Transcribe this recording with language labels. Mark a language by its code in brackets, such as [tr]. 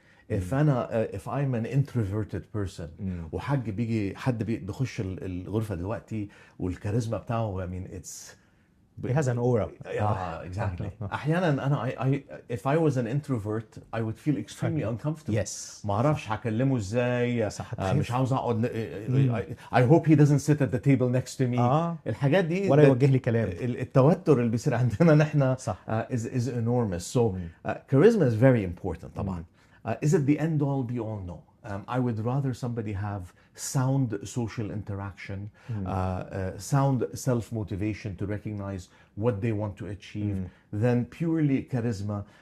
[en] if I'm an introverted person [ar] وحد بيخش الغرفه دلوقتي والكاريزما بتاعه [en] I mean it has an aura. Yeah, exactly. [ar] أحيانا أنا [en] if I was an introvert I would feel extremely uncomfortable. Yes. [ar] ما أعرفش هكلمه إزاي. مش عاوز أقعد. [en] I hope he doesn't sit at the table next to me. [ar] الحاجات دي ولا يوجه لي كلام. التوتر اللي بيصير عندنا نحن [en] is enormous. So charisma is very important طبعا. Is it the end all be all? No. I would rather somebody have sound social interaction, sound self-motivation to recognize what they want to achieve than purely charisma.